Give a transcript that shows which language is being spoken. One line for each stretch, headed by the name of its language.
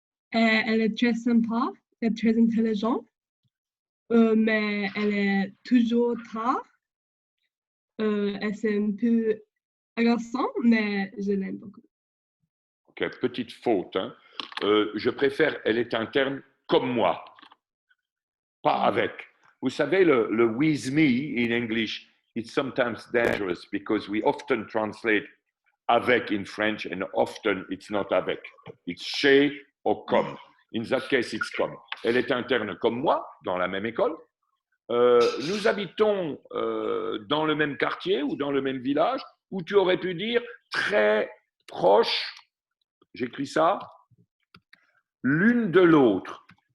French: Elle est très sympa, elle est très intelligente, mais elle est toujours tard. Elle est un peu agaçante, mais je l'aime beaucoup. Ok, petite faute. Hein. Je préfère, elle est interne comme moi, pas avec. Vous savez, le
English: with me in English, it's sometimes dangerous because we often translate avec in French and often it's not avec. It's chez or comme. In that case, it's comme.
French: Elle est interne comme moi, dans la même école. Nous habitons dans le même quartier ou dans le même village, où tu aurais pu dire très proche, j'écris ça, l'une de l'autre.